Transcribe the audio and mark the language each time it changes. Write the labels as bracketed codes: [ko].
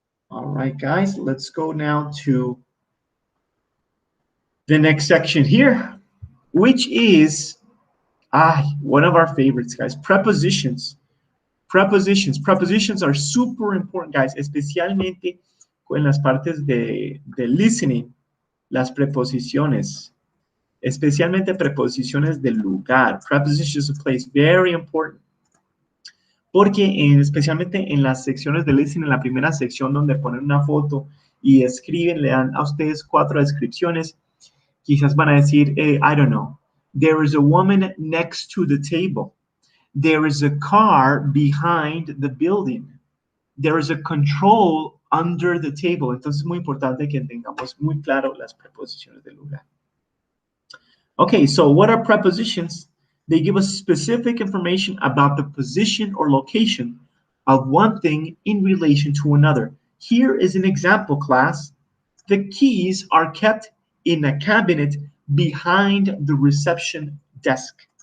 [en] All right, guys, let's go now to the next section here, which is one of our favorites, guys, prepositions. Prepositions. Prepositions are super important, guys, [es] especialmente con las partes de listening, las preposiciones, especialmente preposiciones del lugar. [en] Prepositions of place, very important. [es] Porque especialmente en las secciones de listening, en la primera sección donde ponen una foto y escriben, le dan a ustedes 4 descripciones, quizás van a decir, [en] I don't know, there is a woman next to the table. There is a car behind the building. There is a control under the table. [es] Entonces es muy importante que tengamos muy claro las preposiciones del lugar. [en] Okay, so what are prepositions? They give us specific information about the position or location of one thing in relation to another. Here is an example, class. The keys are kept in a cabinet behind the reception desk.